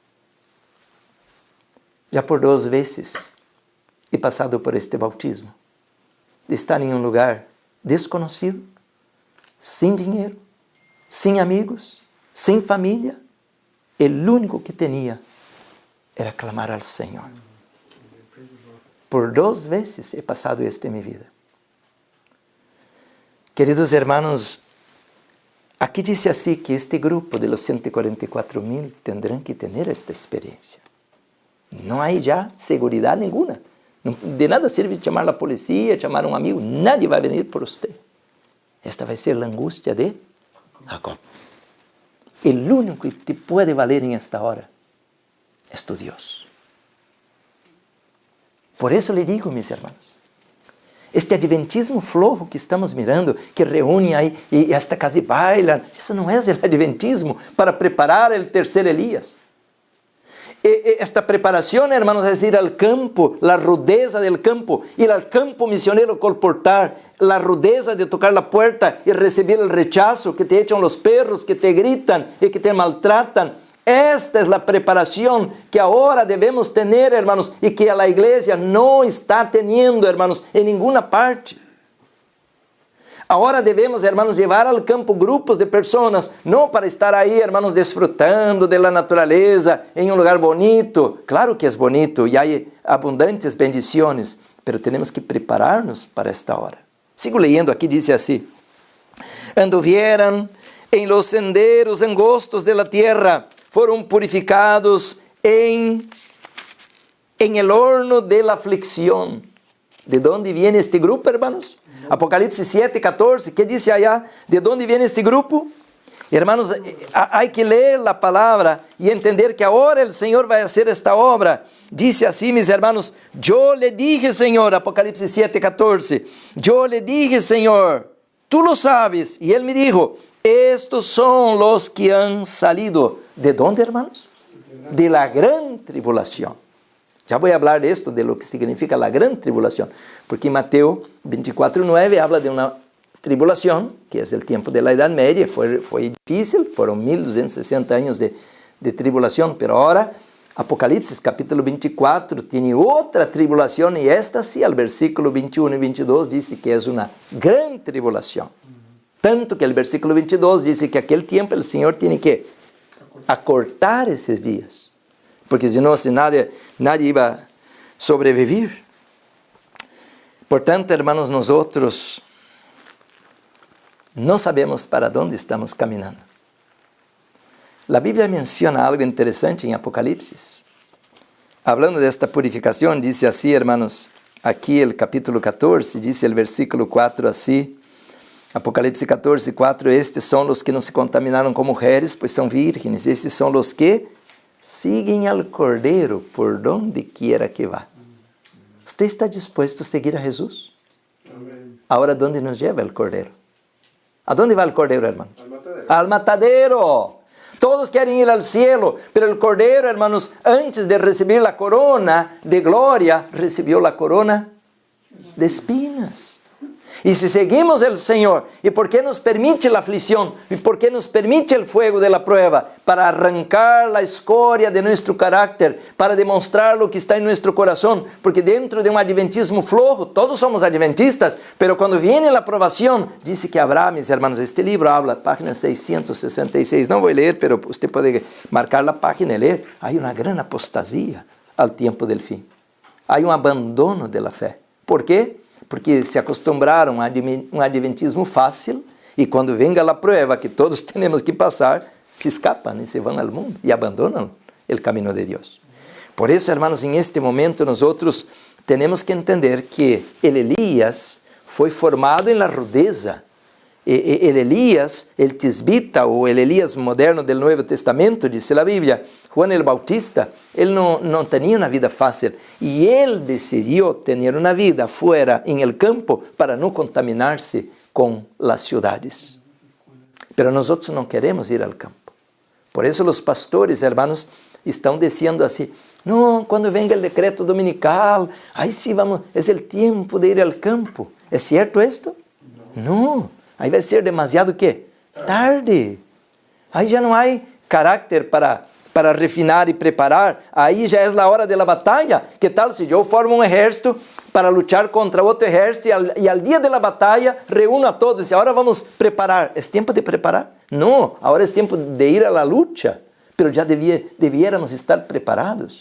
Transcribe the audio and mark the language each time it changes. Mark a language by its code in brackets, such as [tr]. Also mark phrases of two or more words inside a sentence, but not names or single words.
[pt] Já por 2 vezes he passado por este bautismo, de estar em um lugar desconhecido, sem dinheiro, sem amigos, sem família. O único que tinha era clamar ao Senhor. Por 2 vezes he passado esto em minha vida. Queridos hermanos, aqui diz assim que este grupo [es] de los 144,000 tendrán [pt] que ter esta experiência. não há já segurança nenhuma. De nada serve chamar a polícia, chamar um amigo, nadie vai vir por você. Esta vai ser a angústia de Jacob. O único que te pode valer em esta hora é tu Deus. Por isso lhe digo, meus irmãos, este adventismo flojo que estamos mirando, que reúne aí e esta casa e bailan, isso não é o adventismo para preparar o terceiro Elias. Esta preparação, hermanos, é ir ao campo, a rudeza do campo, ir ao campo misionero colportar, a rudeza de tocar a porta e receber o rechazo, que [es] te echan [pt] os perros, que te gritam e que te maltratam. Esta é a preparação que agora devemos ter, hermanos, e que a igreja não está tendo, hermanos, em nenhuma parte. Agora devemos, hermanos, levar ao campo grupos de pessoas, não para estar aí, hermanos, desfrutando da natureza em um lugar bonito. Claro que é bonito e há abundantes bendições, mas temos que preparar-nos para esta hora. Sigo leyendo aqui, diz assim: [es] anduvieran em los senderos angostos de la tierra, [pt] foram purificados [es] em el horno de la aflicción. ¿De dónde viene este grupo, hermanos? Apocalipse 7:14, ¿qué dice allá? ¿De dónde viene este grupo? Hermanos, hay que leer la palabra y entender que ahora el Señor va a hacer esta obra. Dice así, mis hermanos, yo le dije, Señor, Apocalipse 7:14, yo le dije, Señor, tú lo sabes. Y Él me dijo, estos son los que han salido. ¿De dónde, hermanos? De la gran tribulación. [pt] Já vou falar [es] de esto, de lo que [pt] significa a grande tribulação, porque em Mateus 24:9 habla de uma tribulação, que é o tempo da Idade Média, foi difícil, foram 1260 anos de tribulação, mas agora Apocalipse capítulo 24 tem outra tribulação, e esta sim, ao versículo 21 e 22 diz que é uma grande tribulação. Tanto que o versículo 22 diz que aquele tempo o Senhor tem que acortar esses dias, porque senão [es] nadie iba [pt] a sobreviver. Portanto, hermanos, nós não sabemos para onde estamos caminhando. A Bíblia menciona algo interessante em Apocalipse. Hablando desta purificação, diz assim, hermanos, aqui o capítulo 14, diz o versículo 4 assim, Apocalipse 14:4, estes são os que não se contaminaram com mulheres, pois são vírgenes, estes são os que [es] siguen al [pt] Cordeiro [es] por donde quiera que [pt] vá. [es] ¿Usted está dispuesto a seguir a Jesús? Amén. Ahora, ¿dónde nos lleva el Cordeiro? ¿A dónde va el Cordeiro, hermano? Al matadero. Al matadero. Todos quieren ir al cielo, pero el Cordeiro, hermanos, antes de recibir la corona de gloria, recibió la corona de espinas. [pt] E se seguimos o Senhor, e porque nos permite a aflição, e porque nos permite o [es] fuego de la prueba, [pt] para arrancar a escória de nosso carácter, para demonstrar o que está em nosso coração, porque dentro de um adventismo flojo, todos somos adventistas, pero quando viene a aprovação, diz que [es] habrá, mis hermanos, [pt] este livro habla, página 666, não vou ler, pero você pode marcar a página e ler, há uma grande apostasia ao tempo del fim, há abandono [es] de la fé. [pt] Por quê? Porque se acostumbraram a um adventismo fácil e quando venga a prueba que todos temos que passar, se escapam e se vão ao mundo e abandonam o caminho de Deus. Por isso, hermanos, em este momento nós temos que entender que el Elías foi formado em [es] la rudeza. [pt] El Elías, el tisbita ou el Elías moderno do Novo Testamento, diz a Bíblia, Juan el Bautista, ele não tinha uma vida fácil e ele decidiu ter uma vida fora, em [es] el campo, [pt] para não contaminar-se com as cidades. Pero nós não queremos ir ao campo. Por isso os pastores, hermanos, estão dizendo assim, não, quando venga o decreto dominical, aí sim vamos, é o tempo de ir ao campo. É certo isto? Não. Aí vai ser demasiado ¿qué? Tarde. Aí já não há caráter para refinar e preparar. Aí já é a hora da batalha. Que tal se eu formo um exército para lutar contra outro exército e ao dia da batalha reúno a todos e agora vamos preparar? É tempo de preparar? Não, agora é tempo de ir à luta. Mas já devíamos estar preparados.